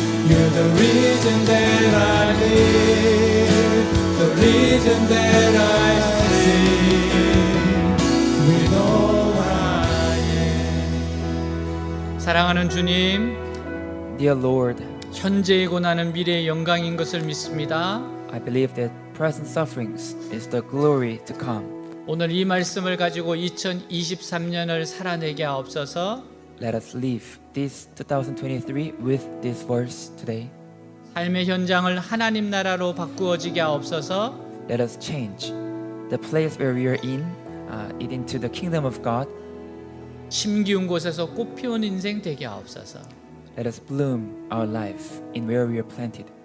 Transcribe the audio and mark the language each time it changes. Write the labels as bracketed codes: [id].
[en] You're the reason that I live, the reason that I sing with all I am. [ko] 사랑하는 주님, [en] Dear Lord, [ko] 현재의 고난은 미래의 영광인 것을 믿습니다. [en] I believe that present sufferings is the glory to come. [ko] 오늘 이 말씀을 가지고 2023년을 살아내게 하옵소서. [en] Let us live this 2023 with this verse today. [ko] 삶의 현장을 하나님 나라로 바꾸어지게 하옵소서. [en] Let us change the place where we are in it into the kingdom of God. [ko] 심기운 곳에서 꽃 피운 인생 되게 하옵소서. [en] Let us bloom our life in where we are planted.